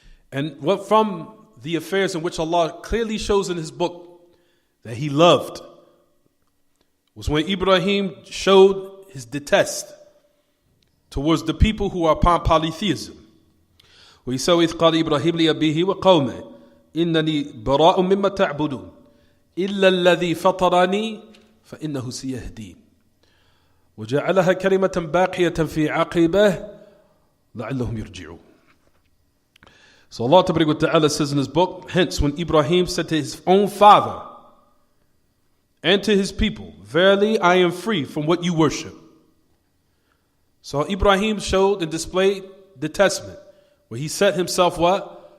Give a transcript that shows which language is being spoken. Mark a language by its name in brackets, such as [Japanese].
[English] And what from the affairs in which Allah clearly shows in his book that he loved was when Ibrahim showed his detest towards the people who are upon polytheism. Where he said, [Arabic] إِذْ قَالَ إِبْرَاهِيمُ لِأَبِيهِ وَقَوْمِهِ إِنَّنِي بَرَاءٌ مِّمَّا تَعْبُدُونَ إِلَّا الَّذِي فَطَرَنِي فَإِنَّهُ سَيَهْدِينِ وَجَعَلَهَا كَلِمَةً بَاقِيَةً فِي عَقِبَهِ لَعَلَّهُمْ يَرْجِعُونَ. [English] So Allah Ta'ala says in his book, hence when Ibrahim said to his own father and to his people, verily I am free from what you worship. So Ibrahim showed and displayed detachment, where he set himself what?